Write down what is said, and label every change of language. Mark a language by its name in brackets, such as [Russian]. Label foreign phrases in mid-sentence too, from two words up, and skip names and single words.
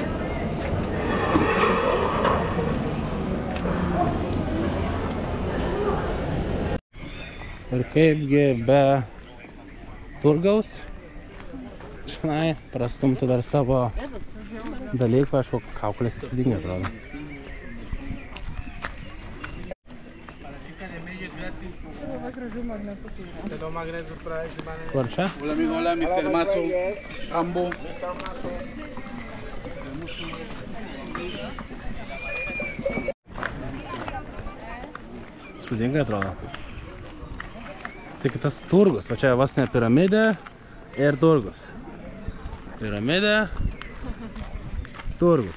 [Lithuanian] Ir kaipgi be turgaus čionai prastumti dar savo dalykų, aišku, kaukolės įspūdingai atrodo. Kur čia? [Spanish] Hola amigo, hola Mr. Mazo, Rambo. [Lithuanian] Įspūdingai atrodo. Tik tas turgus, va čia vos ne piramidė ir turgus. Piramidė, turgus.